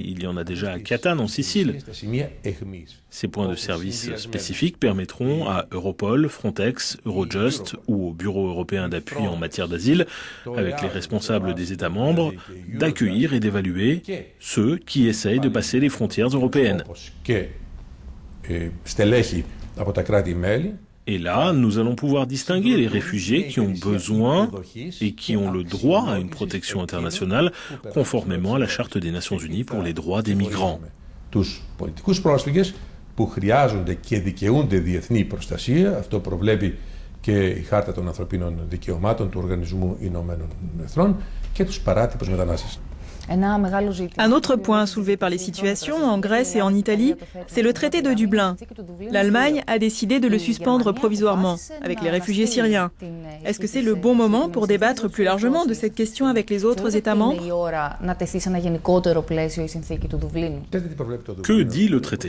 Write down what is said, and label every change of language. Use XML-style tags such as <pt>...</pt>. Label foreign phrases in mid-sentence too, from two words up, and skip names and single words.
<fr>Il y en a déjà à Catane, en Sicile. Ces points de service spécifiques permettront à Europol, Frontex, Eurojust ou au Bureau européen d'appui en matière d'asile, avec les responsables des États membres, d'accueillir et d'évaluer ceux qui essayent de passer les frontières européennes. Et là, nous allons pouvoir distinguer les réfugiés qui ont besoin et qui ont le droit à une protection internationale conformément à la Charte des Nations Unies pour les droits des migrants.</fr> <el>Που χρειάζονται και δικαιούνται διεθνή προστασία, αυτό προβλέπει και η Χάρτα των Ανθρωπίνων Δικαιωμάτων του Οργανισμού Ηνωμένων Εθνών, και τους παράτυπους μετανάστες.</el> <fr>Un autre point soulevé par les situations en Grèce et en Italie, c'est le traité de Dublin. L'Allemagne a décidé de le suspendre provisoirement avec les réfugiés syriens. Est-ce que c'est le bon moment pour débattre plus largement de cette question avec les autres États membres? Que dit le traité?</fr>